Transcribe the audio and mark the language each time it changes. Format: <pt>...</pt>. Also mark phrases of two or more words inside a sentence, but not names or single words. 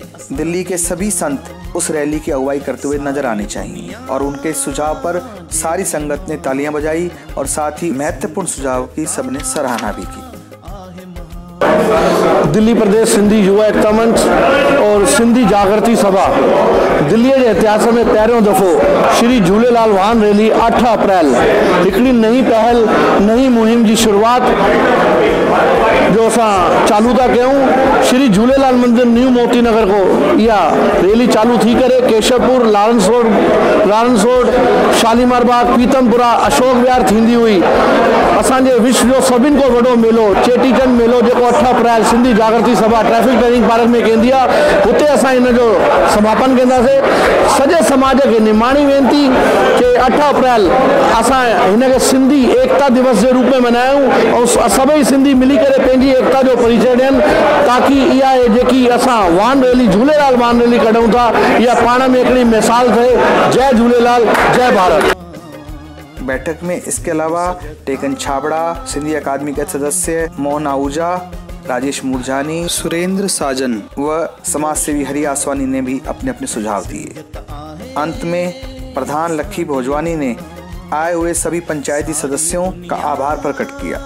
<hi>दिल्ली के सभी संत उस रैली की अगुवाई करते हुए नजर आने चाहिए और उनके सुझाव पर सारी संगत ने तालियां बजाई और साथ ही महत्वपूर्ण सुझाव की सबने सराहना भी की।</hi> <sd>दिल्ली प्रदेश सिंधी युवा एकता मंच और सिंधी जागृति सभा दिल्ली</sd> <hi>के इतिहास में</hi> <sd>पहिरियों दफ़ो श्री झूलेलाल वाहन रैली 8 अप्रैल हिकिड़ी नई पहल, नई मुहिम की शुरुआत जो असां चालू था कयूं। श्री झूलेलाल मंदिर न्यू मोती नगर को इहा रैली चालू थी करे केशवपुर, लारेंस रोड, शालीमार बाग, पीतमपुरा, अशोक विहार थींदी हुई। असांजे विश्व जो सभिनि को वॾो मेलो चेटीचंड मेलो जेको 8 अप्रैल सिंधी जागृति सभा ट्रैफिक ट्रेनिंग पार्क में कंदी आहे, हुते असां इन जो समापन कंदासीं। सॼे समाज खे निमाणी वेनती कि 8 अप्रैल असां हिन खे सिंधी एकता दिवस जे रूप में मल्हायूं और सभई सिंधी मिली करे पंहिंजी एकता जो परिचय ॾियनि, ताकि इहा जेकी असां वाहन रैली झूलेलाल वाहन रैली कढूं था, इहा पाण में हिकिड़ी मिसाल थिए। जय झूलेलाल, जय भारत।</sd> <hi>बैठक में इसके अलावा टेकन छाबड़ा, सिंधी अकादमी के सदस्य मोहन आहूजा, राजेश मुरजानी, सुरेंद्र साजन व समाज सेवी हरि आसवानी ने भी अपने अपने सुझाव दिए। अंत में प्रधान लखी भोजवानी ने आए हुए सभी पंचायती सदस्यों का आभार प्रकट किया।</hi>